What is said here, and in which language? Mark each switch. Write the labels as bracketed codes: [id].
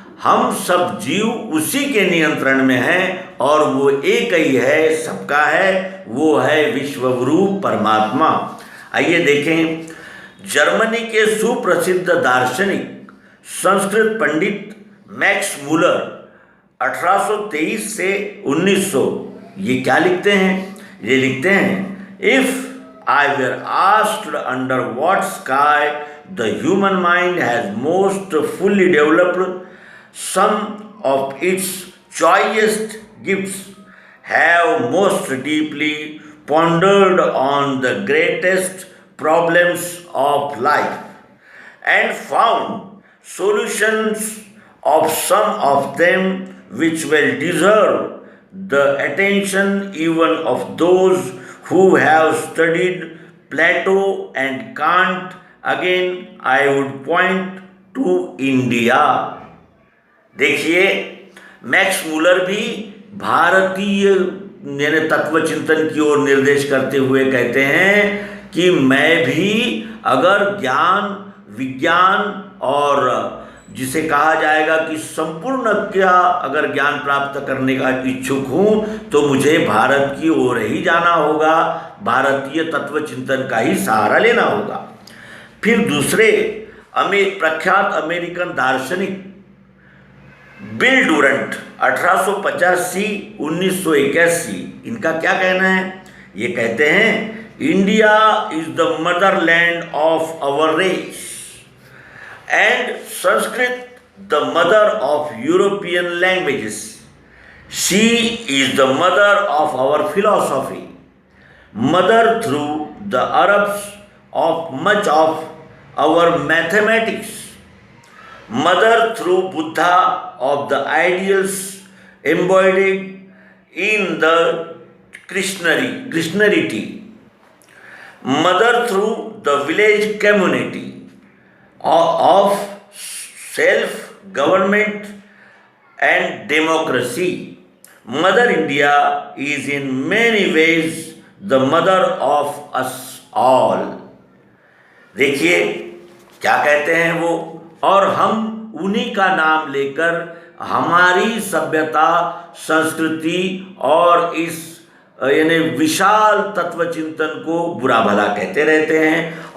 [hi] हम सब जीव उसी के नियंत्रण में हैं और वो एक ही है, सबका है, वो है विश्वगुरु परमात्मा। आइए देखें, जर्मनी के सुप्रसिद्ध दार्शनिक संस्कृत पंडित मैक्स मूलर 1823 से 1900 ये क्या लिखते हैं? ये लिखते हैं, [en] If I were asked under what sky the human mind has most fully developed, some of its choicest gifts have most deeply pondered on the greatest problems of life and found solutions of some of them which will deserve the attention even of those who have studied Plato and Kant, again I would point to India. [hi] देखिए, Max Muller भी भारतीय यानी तत्व चिंतन की ओर निर्देश करते हुए कहते हैं कि मैं भी अगर ज्ञान, विज्ञान और जिसे कहा जाएगा कि संपूर्ण क्या अगर ज्ञान प्राप्त करने का इच्छुक हूँ तो मुझे भारत की ओर ही जाना होगा, भारतीय तत्व चिंतन का ही सहारा लेना होगा। फिर दूसरे प्रख्यात अमेरिकन दार्शनिक बिल डुरंट 1885-1981, इनका क्या कहना है? ये कहते हैं, [en] India is the motherland of our race and Sanskrit the mother of European languages. She is the mother of our philosophy, mother through the Arabs of much of our mathematics, mother through Buddha of the ideals embodied in the Krishnarity, mother through the village community of self-government and democracy. Mother India is in many ways the mother of us all. [hi] देखिए क्या कहते हैं वो, और हम उन्हीं का नाम लेकर हमारी सभ्यता, संस्कृति और इस यानी विशाल तत्व चिंतन को बुरा भला कहते रहते हैं।